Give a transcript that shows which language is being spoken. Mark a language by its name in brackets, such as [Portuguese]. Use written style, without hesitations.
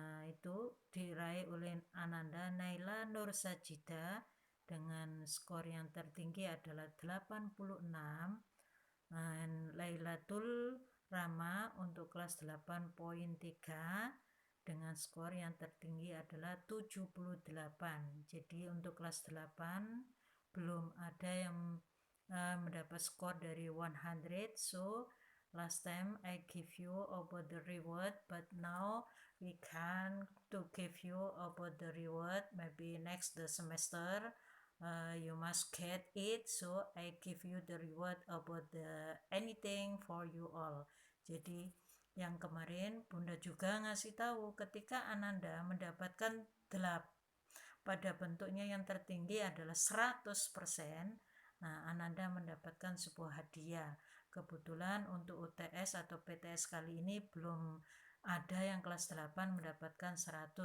[Indonesian] itu diraih oleh Ananda Naila Nur Sajida dengan skor yang tertinggi adalah 86, dan Lailatul Rama untuk kelas 8.3 dengan skor yang tertinggi adalah 78. Jadi untuk kelas 8 belum ada yang mendapat skor dari 100. [English] So last time I give you about the reward, but now we can to give you about the reward. Maybe next the semester you must get it. So I give you the reward about the anything for you all. [Indonesian] Jadi yang kemarin Bunda juga ngasih tahu ketika Ananda mendapatkan pada bentuknya yang tertinggi adalah 100%. Nah, Ananda mendapatkan sebuah hadiah. Kebetulan untuk UTS atau PTS kali ini belum ada yang kelas 8 mendapatkan 100.